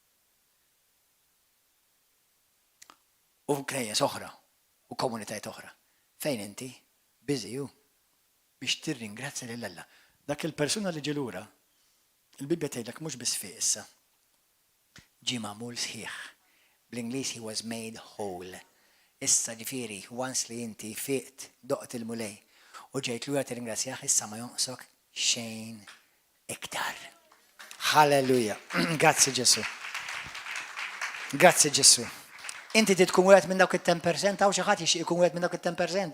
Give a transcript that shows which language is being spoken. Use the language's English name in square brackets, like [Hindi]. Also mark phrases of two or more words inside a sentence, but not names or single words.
[Maltese] U knejjes oħra u komunitajiet oħra. Fejn inti? Busy ju biex tirringrazzja lil Alla. Dak il-persuna li ġi lura, il-Bibja tgħidlek mhux biss fiq issa. Ġie magħmul sħiħ. Bl-Ingliż [English] he was made whole. [Maltese] Issa ġifieri once li inti fiqt doqt il-mulej u ġejt lura tirringrazzjah issa ma jonqsok xejn iktar. Halleluja. Grazzi Ġesu. Grazzi Ġesu. Inti tkun wieħed minn dawk it-10%, hawn xi ħadd jixtieq ikun wieħed minn dawk it-10%.